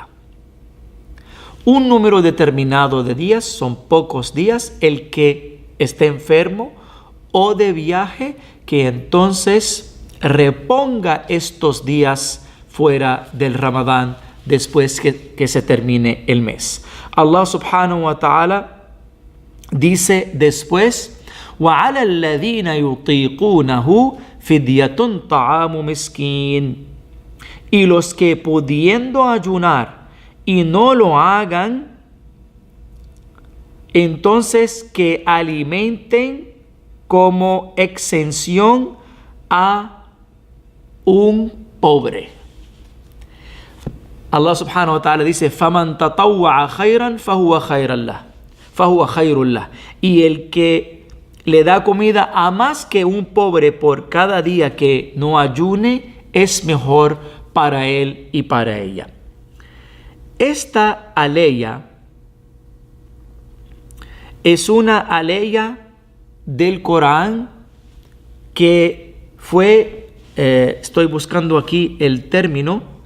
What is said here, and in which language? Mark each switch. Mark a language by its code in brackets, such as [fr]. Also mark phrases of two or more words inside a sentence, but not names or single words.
[es] Un número determinado de días, son pocos días, el que esté enfermo o de viaje, que entonces reponga estos días fuera del Ramadán después que se termine el mes. [ar] الله سبحانه وتعالى [es] dice después, [ar] وَعَلَى الَّذِينَ يُطِيقُونَهُ فِدْيَةٌ طَعَامُ مِسْكِينٍ. [es] Y los que pudiendo ayunar y no lo hagan, entonces que alimenten como exención a un pobre. [ar] الله سبحانه وتعالى dice, فَمَنْ تَطَوَّعَ خَيْرًا فَهُوَ خَيْرٌ لَهُ. [es] Y el que le da comida a más que un pobre por cada día que no ayune, es mejor para él y para ella. Esta aleya es una aleya del Corán que fue, estoy buscando aquí el término,